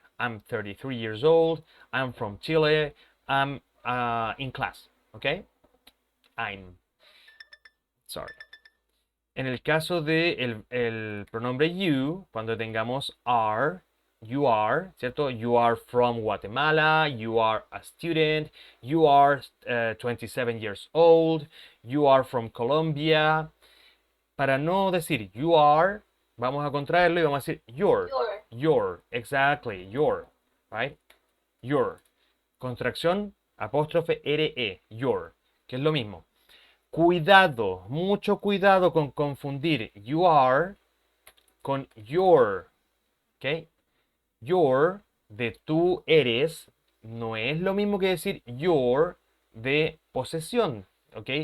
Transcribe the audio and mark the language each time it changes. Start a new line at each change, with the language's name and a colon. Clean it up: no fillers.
English: I'm 33 years old. I'm from Chile. I'm in class. ¿Ok? I'm. Sorry.
Spanish: En el caso de el pronombre you, cuando tengamos are, you are, ¿cierto?
English: You are from Guatemala, you are a student, you are 27 years old, you are from Colombia.
Spanish: Para no decir you are, vamos a contraerlo y vamos a decir your.
English: Your. Your, exactly, your, right? Your.
Spanish: Contracción, apóstrofe re, your, que es lo mismo. Cuidado, mucho cuidado con confundir you are con your, ¿ok? Your de tú eres no es lo mismo que decir your de posesión, ¿ok?